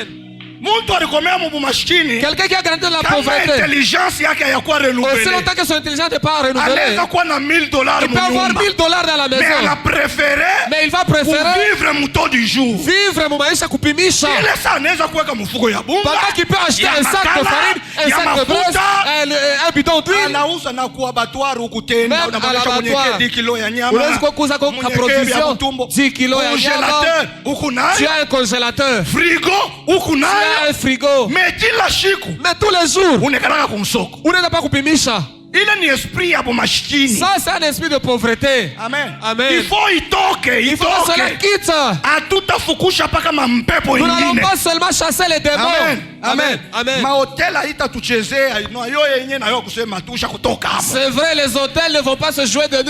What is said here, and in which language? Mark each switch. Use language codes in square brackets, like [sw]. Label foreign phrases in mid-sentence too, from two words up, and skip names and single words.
[fr] Quelqu'un qui a grandi dans la pauvreté, aussi longtemps que son intelligence n'est pas renouvelée, il peut avoir $1000 dans la maison, mais il va préférer vivre mon [sw] maisha kupimisha. [fr] Pendant qu'il peut acheter un sac de farine, un sac de braise, un bidon d'huile, même à l'abattoir, [sw] unaweza kuuza kwa provision 10 kilos ya nyama. [fr] Tu as un congélateur, un frigo, mais tous les jours [sw] unaenda pa kupimisha. [fr] Ça c'est un esprit de pauvreté. Amen. Amen. Il faut il faut cela quitte. Nous n'allons pas seulement chasser les démons. Amen. Amen. C'est vrai, les hôtels ne vont pas se jouer de nous.